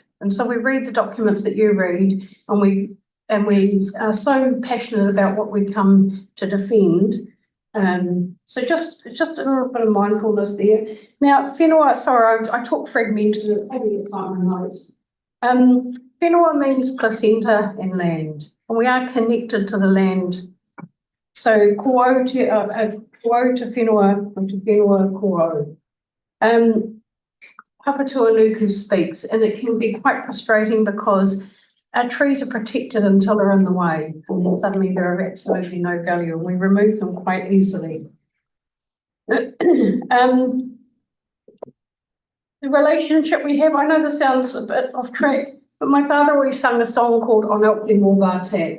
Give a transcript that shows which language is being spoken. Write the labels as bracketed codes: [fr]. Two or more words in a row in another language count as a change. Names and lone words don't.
[en] And so we read the documents that you read, and we are so passionate about what we come to defend. So just a little bit of mindfulness there. Now, whenua, sorry, I talk fragmented, maybe you can't notice. Whenua means placenta and land. and we are connected to the land. [mi] So ko te whenua, and te whenua ko. [en] Papatua Nuku speaks, and it can be quite frustrating because our trees are protected until they're in the way, and then suddenly they're of absolutely no value, and we remove them quite easily. The relationship we have, I know this sounds a bit off track, but my father always sung a song called On Elk More Bartat.